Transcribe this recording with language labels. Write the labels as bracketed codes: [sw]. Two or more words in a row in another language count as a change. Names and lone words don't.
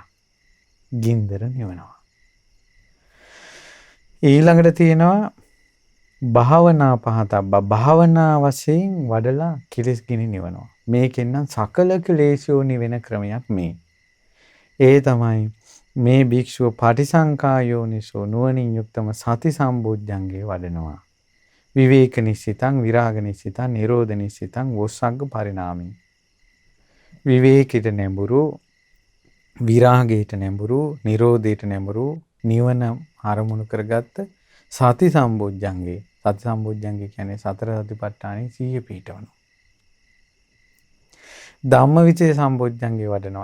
[si] ගින්දර නිවනවා. ඊළඟට තියෙනවා [pi] භාවනා පහතබ්බ. [si] භාවනා වශයෙන් වඩලා කෙලෙස් ගිනි නිවනවා. මේකෙන් නම් සකල ක්ලේශෝ නිවෙන ක්‍රමයක් මේ. ඒ තමයි මේ භික්ෂුව පටිසංකායෝනිසෝ නුවණින් යුක්තම [pi] සති සම්බොජ්ජංගේ [si] වඩනවා. [pi] විවේක නිස්සිතං විරාග නිස්සිතං නිරෝධ නිස්සිතං වොස්සග්ග පරිණාමී. [si] විවේකයට නැඹුරු, විරාගයට නැඹුරු, නිරෝධයට නැඹුරු නිවන අරමුණු කරගත්ත [pi] සති සම්බොජ්ජංගේ. සති සම්බොජ්ජංගේ [si] කියන්නේ සතර සතිපට්ඨානෙ සිහිය පිහිටවනවා. [pi] ධම්මවිචේ සම්බොජ්ජංගේ වඩනවා.